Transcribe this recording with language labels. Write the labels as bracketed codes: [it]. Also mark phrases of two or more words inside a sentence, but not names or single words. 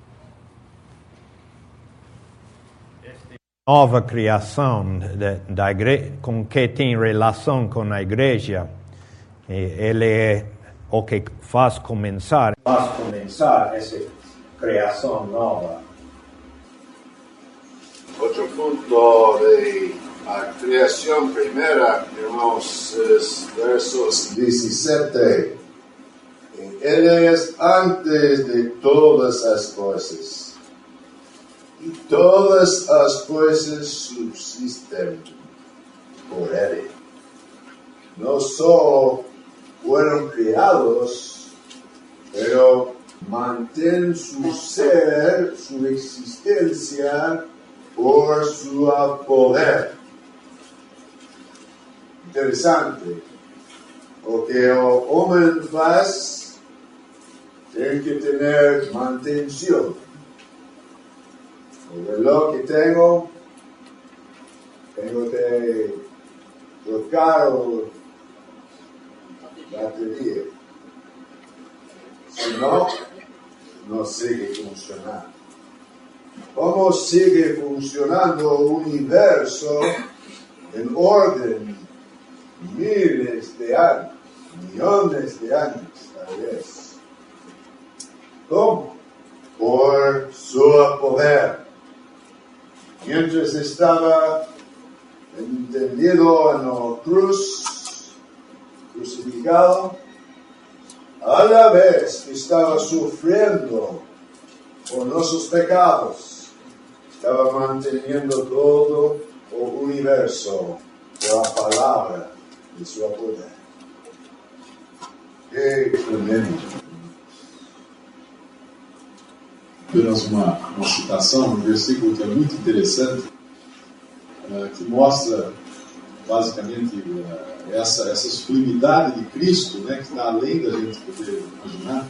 [pt] Nova criação da igreja, com que tem relação com a igreja, ele é o que faz começar essa criação nova. [es] Otro punto de la creación primera, hermanos, es versos 17. Él es antes de todas las cosas, y todas las cosas subsisten por Él. No solo fueron creados, pero mantén su ser, su existencia por su poder. [pt] Interessante. O que o homem faz tem que ter manutenção. O [es] reloj que tengo que [pt] trocar a bateria. Senão, não sigue funcionando. Como sigue funcionando o universo em ordem miles de anos, [es] millones de [pt] anos, talvez. [es] Como? Por su poder. Mientras estaba entendido en la cruz, crucificado, a la vez que estaba sufriendo por nuestros pecados, estaba manteniendo todo el universo por la palabra de su poder. Qué tremendo. [pt] Apenas uma citação, um versículo que é muito interessante, que mostra basicamente essa sublimidade de Cristo, né, que está além da gente poder imaginar.